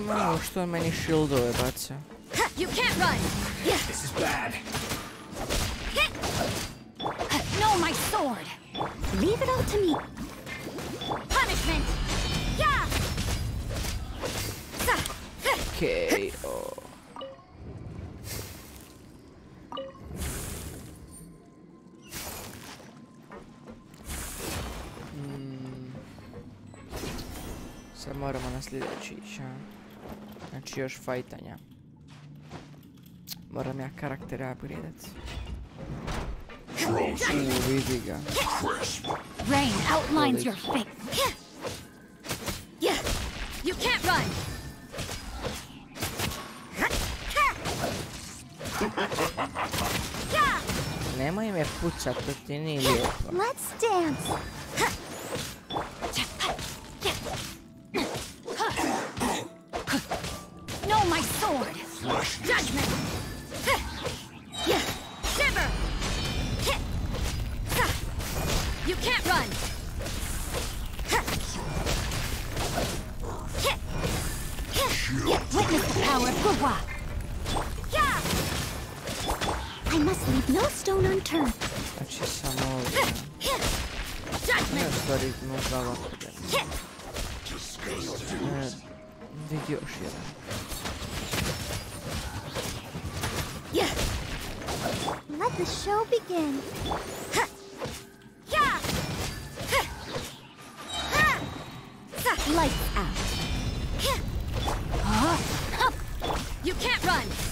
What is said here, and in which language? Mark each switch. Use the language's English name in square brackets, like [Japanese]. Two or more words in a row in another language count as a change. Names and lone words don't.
[Croatian] Evo što on meni shieldove baca. [English] You can't run. This is bad. No, my sword. Leave it all to me. Punishment. Yeah. [Croatian] Okej, o. Sad moramo na sljedeći ići, a? Znači još fajtanja. Moram ja karakter upgradat. Vidi ga. [English] Rain outlines your fate. Yeah. You can't run. [Croatian] Nemoj me pucat, to ti nije lijepo. [English] Let's dance. No, my sword. Judgment. Yeah. Shiver. You can't run. Witness the power of Gugwa. I must leave no stone unturned. [Croatian] Znači samo ovdje. Ne, u stvari možda ovako vidi još jedan. [English] Let the show begin. Lights out. You can't run.